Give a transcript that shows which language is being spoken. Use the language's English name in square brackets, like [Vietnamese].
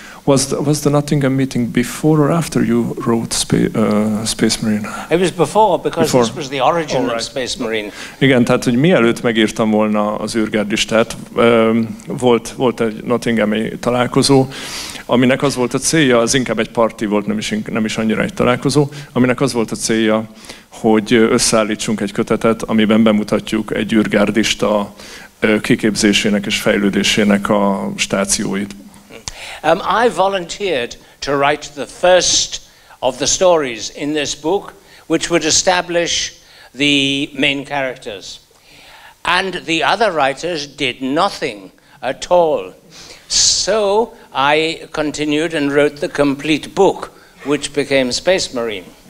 [English] Was the Nottingham meeting before or after you wrote Space Marine? It was before, because this was the origin of Space Marine. [Hungarian] Igen, tehát hogy mielőtt megírtam volna az űrgárdistát, volt egy Nottinghami találkozó, aminek az volt a célja, az inkább egy parti volt, nem is annyira egy találkozó, aminek az volt a célja, hogy összeállítsunk egy kötetet, amiben bemutatjuk egy űrgárdista kiképzésének és fejlődésének a stációit. [English] I volunteered to write the first of the stories in this book, which would establish the main characters. And the other writers did nothing at all. So I continued and wrote the complete book, which became Space Marine.